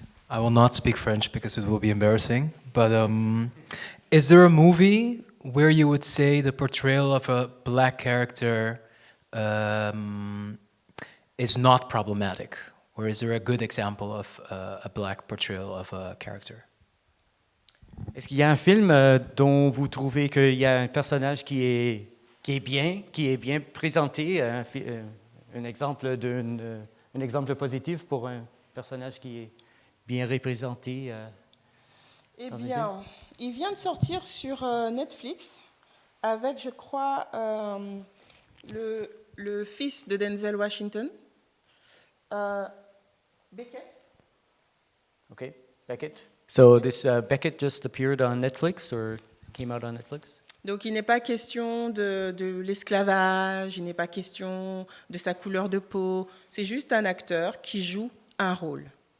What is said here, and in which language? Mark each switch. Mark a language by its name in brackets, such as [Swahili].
[English] I will not speak French because it will be embarrassing, but is there a movie where you would say the portrayal of a black character is not problematic? Or is there a good example of a black portrayal of a character? [French] Est-ce qu'il y a un film dont vous trouvez qu'il y a un personnage qui est bien présenté, un exemple positif pour un personnage qui est bien représenté? Eh bien, il vient de sortir sur Netflix avec, je crois, le fils de Denzel Washington, Beckett. [English] Okay, Beckett. So this Beckett just appeared on Netflix or came out on Netflix? [French] Donc il n'est pas question de l'esclavage, il n'est pas question de sa couleur de peau, c'est juste un acteur qui joue un rôle.